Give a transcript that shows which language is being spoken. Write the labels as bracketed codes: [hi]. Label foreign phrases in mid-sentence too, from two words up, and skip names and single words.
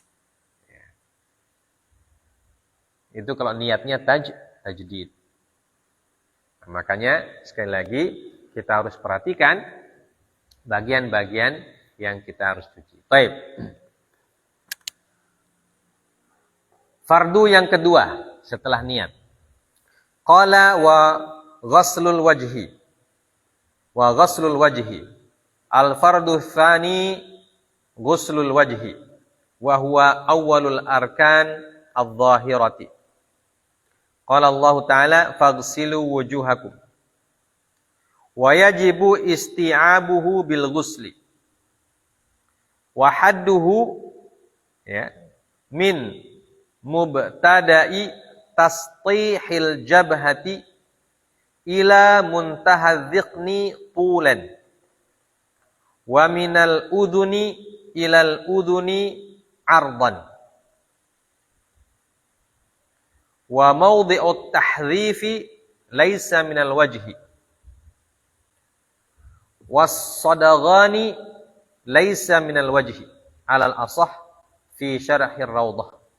[id] Itu kalau niatnya tajdid. Nah, makanya sekali lagi kita harus perhatikan bagian-bagian yang kita harus cuci. Baik. Fardu yang kedua setelah niat. [ar] قال وغسل الوجه. وغسل الوجه. الفرض الثاني غسل الوجه. وهو أول الأركان الظاهرة. قال الله تعالى فاغسلوا وجوهكم ويجب استيعابه بالغسل وحده يا من مبتدأ تسطيح الجبهة إلى منتهى الذقن طولا ومن الأذن إلى الأذن عرضا وموضع التحذيف ليس من الوجه والصدغان ليس من الوجه على الأصح في شرح الروضة